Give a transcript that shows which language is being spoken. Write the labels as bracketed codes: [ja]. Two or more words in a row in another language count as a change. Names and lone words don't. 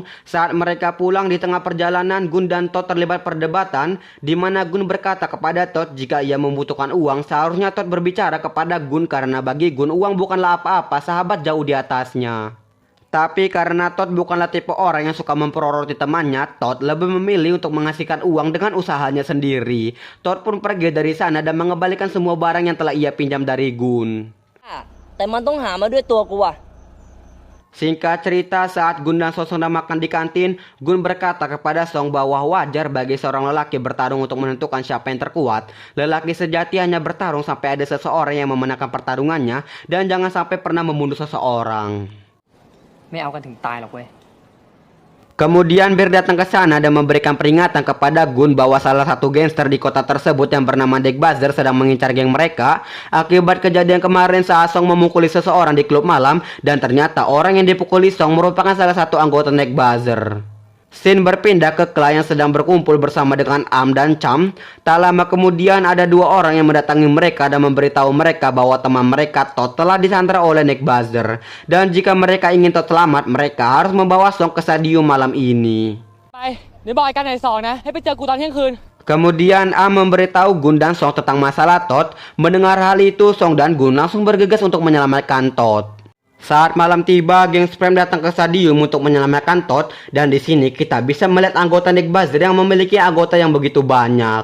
[id] Saat mereka pulang di tengah perjalanan, Gun dan Todd terlibat perdebatan di mana Gun berkata kepada Todd jika ia membutuhkan uang, seharusnya Todd berbicara kepada Gun karena bagi Gun uang bukanlah apa-apa, sahabat jauh di atasnya. Tapi karena Todd bukanlah tipe orang yang suka memperoroti temannya, Todd lebih memilih untuk menghasilkan uang dengan usahanya sendiri. Todd pun pergi dari sana dan mengembalikan semua barang yang telah ia pinjam dari Gun. [th] แต่มันต้องหามาด้วยตัวกูอะ [id] Singkat cerita, saat Gun dan Song sedang makan di kantin, Gun berkata kepada Song bahwa wajar bagi seorang lelaki bertarung untuk menentukan siapa yang terkuat. Lelaki sejati hanya bertarung sampai ada seseorang yang memenangkan pertarungannya dan jangan sampai pernah membunuh seseorang. [th] ไม่เอากันถึงตายหรอกเว้ย [id] Kemudian Bir datang ke sana dan memberikan peringatan kepada Gun bahwa salah satu gangster di kota tersebut yang bernama Nick Buzzer sedang mengincar geng mereka akibat kejadian kemarin saat Song memukuli seseorang di klub malam dan ternyata orang yang dipukuli Song merupakan salah satu anggota Nick Buzzer. Scene berpindah ke Clay yang sedang berkumpul bersama dengan Am dan Cham. Tak lama kemudian ada dua orang yang mendatangi mereka dan memberitahu mereka bahwa teman mereka Todd telah disandra oleh Nick Buzzer. Dan jika mereka ingin Todd selamat, mereka harus membawa Song ke stadium malam ini. [th] ไปเดี๋ยวบอกไอ้กันไหนสองนะให้ไปเจอกูตอนเที่ยงคืน [id] Kemudian Am memberitahu Gun dan Song tentang masalah Todd. Mendengar hal itu, Song dan Gun langsung bergegas untuk menyelamatkan Todd. Saat malam tiba, geng Supreme datang ke stadium untuk menyelamatkan Todd dan di sini kita bisa melihat anggota Nick Buzzer yang memiliki anggota yang begitu banyak.